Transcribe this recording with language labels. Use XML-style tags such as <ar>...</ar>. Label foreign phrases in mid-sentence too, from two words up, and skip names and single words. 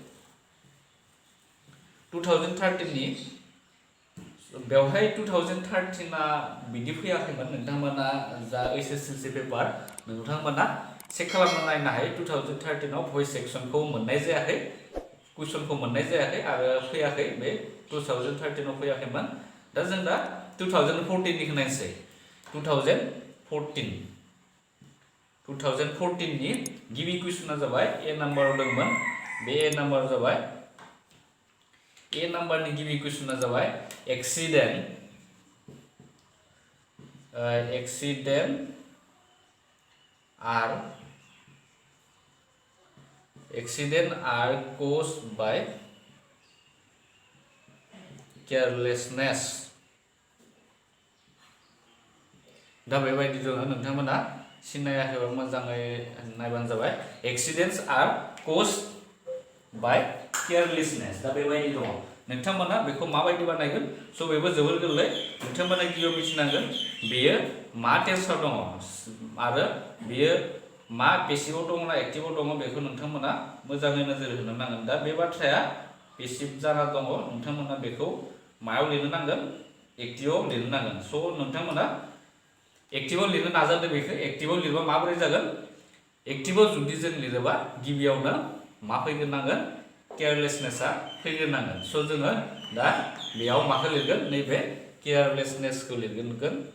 <brx>2013नि बेवहाय 2013आ बिदि फैयाखैमोन नोंथांमोना जा HSLC पेपार नोंथांमोना चेक खालामना नायनो हायो 2013आव</brx> <en>voice section</en> <brx>मोननाय जायाखै कुइसनखौ मोननाय जायाखै आरो फैयाखै बे 2013आव फैयाखैमोन दा जों दा 2014निखौ नायनोसै 2014नि गिबि कुइसना जाबाय ए नाम्बाराव दंमोन बे ए नाम्बाराव जाबाय ए नाम्बारनि गिबि कुइसना जाबाय एक्सिडेन्ट</brx> <en>are caused by carelessness</en> <brx>दा बेबायदि दङ नोंथांमोना सिनायाखैबा मोजाङै नायबानो जाबाय</brx> <en>accidents are caused by carelessness</en> <brx>दा बेबायदि दङ नोंथांमोना बेखौ माबायदि बानायगोन स' बेबो जोबोर गोरलै नोंथांमोना गिबियाव मिथिनांगोन बेयो मा टेन्सआव दङ आरो बेयो मा पेसिभआव दङ ना एक्टिभआव दङ बेखौ नोंथांमोना मोजाङै नोजोर होनो नांगोन दा बे बाथ्राया पेसिभ जाना दङ नोंथांमोना बेखौ मायाव लिरनो नांगोन एक्टिभआव लिरनो नांगोन स' नोंथांमोना एक्टिभआव लिरनो नाजादो बेखौ एक्टिभआव लिरबा माबोरै जागोन एक्टिभआव जुदि जों लिरोबा गिबियावनो मा फैग्रोनांगोन केयारलेसनेसआ फैग्रोनांगोन स' जोङो दा बेयाव माखौ लिरगोन नैबे केयारलेसनेसखौ लिरगोन</brx>